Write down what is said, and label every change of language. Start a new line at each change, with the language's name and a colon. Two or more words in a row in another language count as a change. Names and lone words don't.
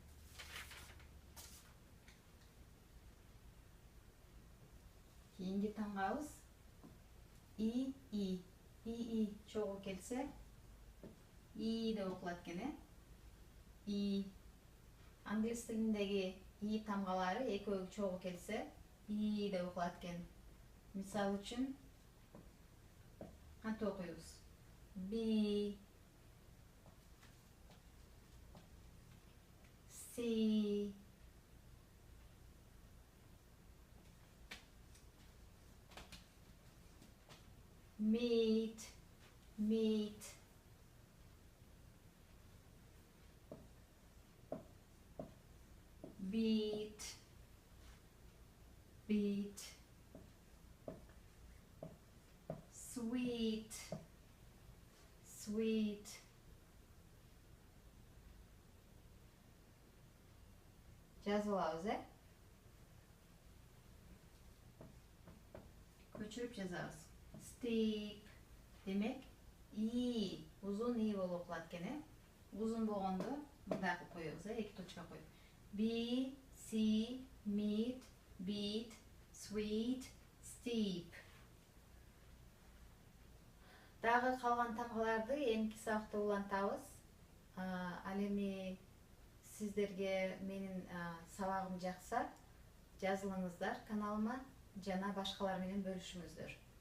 Kyrgyz: Кийинки таңгабыз и чогуу келсе и деп окулат экен. И англис тилиндеги и тамгалары экөө чогуу келсе и деп окулат экен. Мисал үчүн кантип окуйбуз?
English: B, C, meet, meet, beat, beat, sweet, sweet,
Kyrgyz: жазып алабыз, көчүрүп жазабыз. Steep демек и узун и болуп окулат экен. Uzun болгондо мындай кылып коебуз, эки точка коюп.
English: B, C, meet, beat, sweet, steep.
Kyrgyz: Дагы калган тамгаларды эмки сабакта улантабыз. Ал эми сиздерге менин сабагым жакса, жазылыңыздар каналыма жана башкалар менен бөлүшүңүздөр.